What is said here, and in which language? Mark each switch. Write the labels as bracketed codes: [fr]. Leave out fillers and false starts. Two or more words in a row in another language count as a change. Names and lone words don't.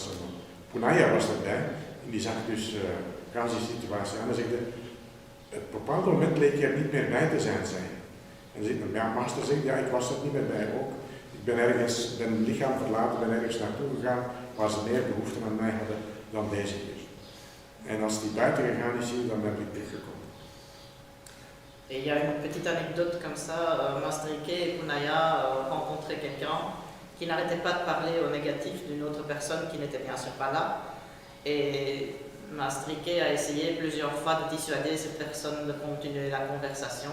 [nl] Punaya was erbij en die zag dus gans die situatie aan en zegde, op een bepaald moment leek hij er niet meer bij te zijn, zei hij. En dan zegt ja, Maaster zegt, ja, ik was er niet meer bij ook. Ik ben het lichaam verlaten, ben ergens naartoe gegaan waar ze meer behoefte aan mij hadden dan deze keer. En als die buiten gegaan is hier, dan ben ik teruggekomen. [fr] Et il y a une petite anecdote comme ça, Maastricht et Punaya rencontraient quelqu'un qui n'arrêtait pas de parler au négatif d'une autre personne qui n'était bien sûr pas là. Et Maastricht a essayé plusieurs fois de dissuader cette personne de continuer la conversation.